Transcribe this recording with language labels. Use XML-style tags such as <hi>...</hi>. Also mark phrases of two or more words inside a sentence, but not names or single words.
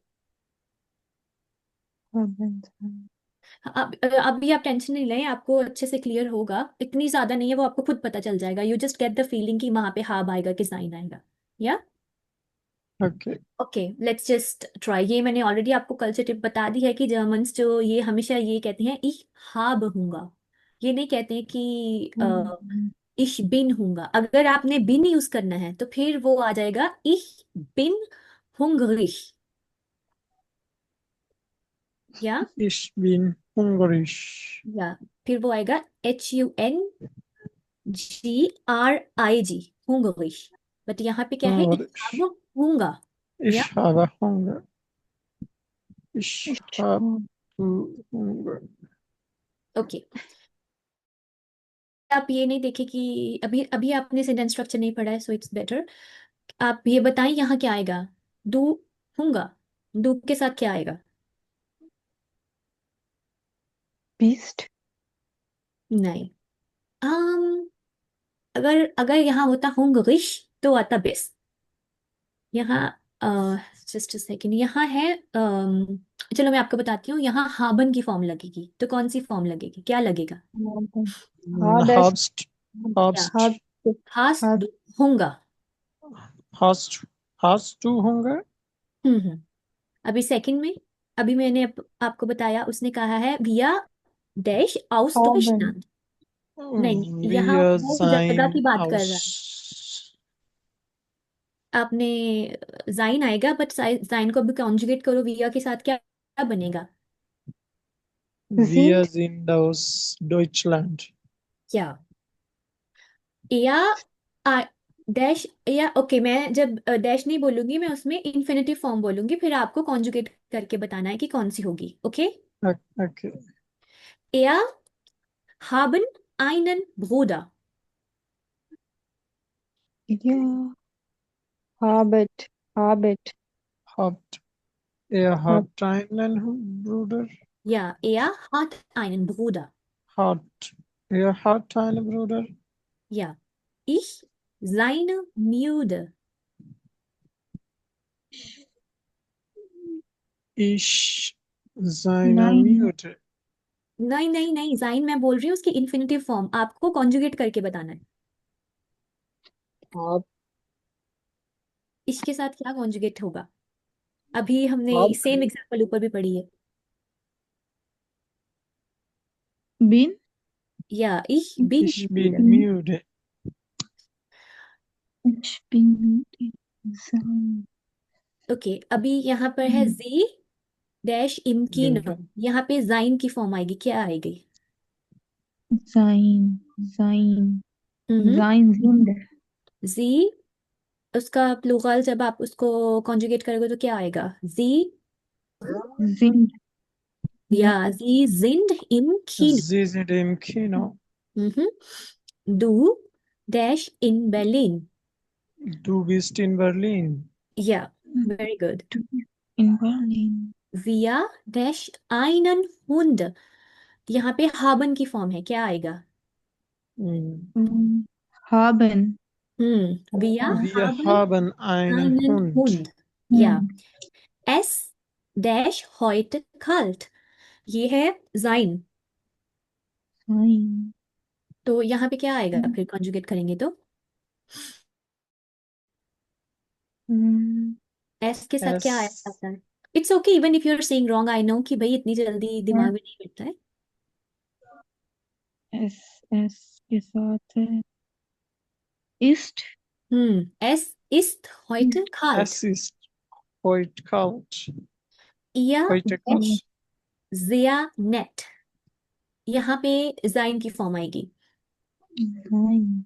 <hi>अभी आप टेंशन नहीं लें आपको अच्छे से क्लियर होगा इतनी ज्यादा नहीं है वो आपको खुद पता चल जाएगा</hi> <en>you just get the feeling</en> <hi>कि वहां पे हाब आएगा कि साइन आएगा या</hi> <en>Okay. okay let's just try</en> <hi>ये मैंने ऑलरेडी आपको कल से टिप बता दी है कि जर्मन्स जो ये हमेशा ये कहते हैं</hi> <de>ich habe Hunger</de> <hi>ये नहीं कहते हैं कि</hi> <de>ich bin Hunger</de> <hi>अगर आपने bin यूज करना है तो फिर वो आ जाएगा</hi> <de>ich bin hungrig</de> <hi>या</hi> <de>Ich bin hungrig.</de> <hi>या फिर वो आएगा</hi> <de>HUNGRIG hungrig</de> <hi>बट यहाँ पे क्या है ich</hi> <de>Hungrig. habe Hunger या Ich habe Hunger. Ich Ich habe Hunger.</de> <hi>ओके आप ये नहीं देखे कि अभी अभी आपने</hi> <en>sentence structure</en> <hi>नहीं पढ़ा है</hi> <en>so it's better</en> <hi>आप ये बताएं यहाँ क्या आएगा डू होगा डू के साथ क्या आएगा</hi> <de>bist,</de> <hi>नहीं um, अगर अगर यहाँ होता hungrig तो आता बेस यहाँ</hi> <en>just second</en> <hi>यहाँ है चलो मैं आपको बताती हूँ, यहाँ हाबन की फॉर्म लगेगी, तो कौन सी फॉर्म लगेगी, क्या लगेगा?</hi> <de>Habest. Hast.</de> <hi>क्या?</hi> <de>Hast. हास Hast.</de> <hi>होगा।</hi> <de>Hast. Hast du Hunger? हम्म।</de> <hi>अभी सेकंड में, अभी मैंने आपको बताया, उसने कहा है</hi> <de>wir dash aus Haben.</de> <hi>डॉइचलैंड। नहीं, यहाँ</hi> <de>Wir</de> <hi>वो जगह की</hi> <de>sein</de> <hi>बात कर रहा है।</hi> <de>aus.</de> <hi>आपने जाइन आएगा, बट जाइन को भी कॉन्जुगेट करो विया के साथ, क्या क्या बनेगा?</hi> <de>Wir Sind. sind aus Deutschland.</de> <hi>क्या? या डैश, या ओके, मैं जब डैश नहीं बोलूंगी, मैं उसमें</hi> <en>infinitive form</en> <hi>बोलूंगी, फिर आपको कॉन्जुगेट करके बताना है कि कौन सी होगी, ओके?</hi> <en>Okay.</en> <de>या haben einen Bruder। Ja. Habet. Habet. Hat Hab. hat einen Bruder? Ja, er hat einen Bruder. Hat hat einen Bruder? Ja, ich seine Müde। Ich seine Nein. Mutter.</de> <hi>नहीं नहीं नहीं, जाइन मैं बोल रही हूँ उसकी</hi> <en>infinitive form,</en> <hi>आपको कॉन्जुगेट करके बताना है।</hi> <de>Hab,</de> <hi>इसके साथ क्या कॉन्जुगेट होगा? अभी हमने</hi> <de>hab,</de> <en>same example</en> <hi>ऊपर भी पढ़ी है।</hi> <de>Bin. या ich bin ich bin müde। müde. Ich bin müde. Sein.</de> <hi>ओके, अभी यहाँ पर है</hi> <de>Sie dash im Kino, Bin</de> <hi>यहाँ पे जाइन की फॉर्म आएगी, क्या आएगी?</hi> <de>Sein. Sein. हम्म। Sein sind.</de> <hi>जी, उसका प्लूरल जब आप उसको कॉन्जुगेट करोगे तो क्या आएगा? जी,</hi> <de>Sind. या Sie sind im Kino. Sie sind im Kino. Du dash in Berlin। Du bist in Berlin.</de> <en>Yeah, very good।</en> <de>In Berlin. Wir dash einen Hund,</de> <hi>यहाँ पे haben की फॉर्म है, क्या आएगा?</hi> <de>Haben. Wir Wir haben haben einen einen Hund. Hund। Ja, Hund. es dash heute kalt,</de> <hi>ये है sein,</hi> <de>Sein.</de> <hi>तो यहाँ पे क्या आएगा फिर कॉन्जुगेट करेंगे तो? हम्म, एस के साथ क्या आया</hi> <de>Es,</de> <hi>जाता है?</hi> <en>it's okay even if you are saying wrong, I know</en> <hi>कि भाई इतनी जल्दी दिमाग में नहीं बैठता है। एस के साथ है ist</hi> <de>Es ist heute kalt। es ist heute kalt. Ihr Heute kalt. dash sehr nett,</de> <hi>यहाँ पे जाइन की फॉर्म आएगी।</hi> <de>sein</de>